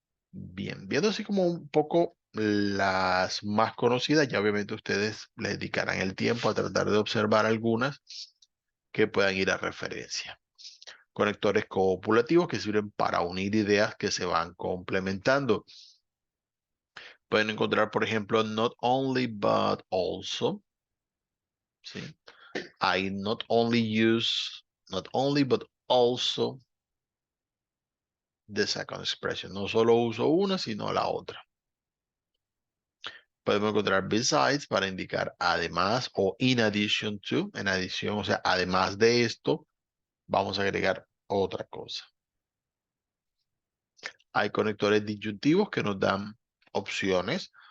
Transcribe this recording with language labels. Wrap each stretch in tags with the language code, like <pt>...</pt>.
<es>Bien, viendo así como un poco las más conocidas, ya obviamente ustedes le dedicarán el tiempo a tratar de observar algunas que puedan ir a referencia. Conectores copulativos que sirven para unir ideas que se van complementando. Pueden encontrar, por ejemplo,</es> <en>not only but also.</en> <es>¿Sí?</es> <en>I not only use, not only but also the second expression.</en> <es>No solo uso una, sino la otra. Podemos encontrar besides para indicar además o</es> <en>in addition to,</en> <es>en adición, o sea, además de esto, vamos a agregar otra cosa. Hay conectores disyuntivos que nos dan opciones.</es>